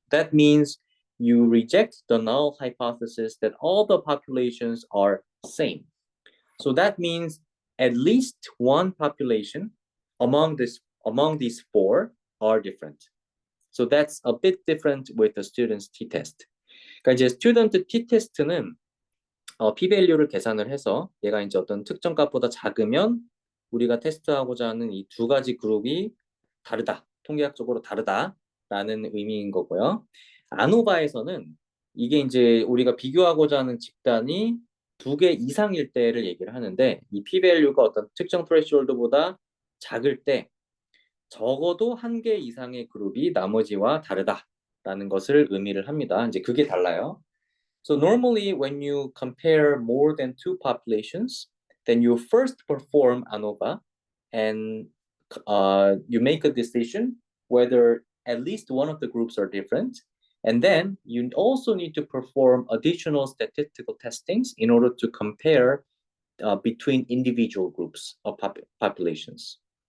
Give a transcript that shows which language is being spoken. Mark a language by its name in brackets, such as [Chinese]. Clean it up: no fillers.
[English] That means you reject the null hypothesis that all the populations are same. So that means at least one population among these four are different. So that's a bit different with the student's t-test. [Korean] 그러니까 이제 스튜던트 t-test는 p-value를 계산을 해서 얘가 이제 어떤 특정 값보다 작으면 우리가 테스트하고자 하는 이 두 가지 그룹이 다르다, 통계학적으로 다르다라는 의미인 거고요. 아노바에서는 이게 이제 우리가 비교하고자 하는 집단이 두 개 이상일 때를 얘기를 하는데, 이 p-value가 어떤 특정 threshold보다 작을 때 적어도 한 개 이상의 그룹이 나머지와 다르다라는 것을 의미를 합니다. 이제 그게 달라요. [English] So normally when you compare more than two populations, then you first perform ANOVA and you make a decision whether at least one of the groups are different. And then you also need to perform additional statistical testings in order to compare between individual groups of populations.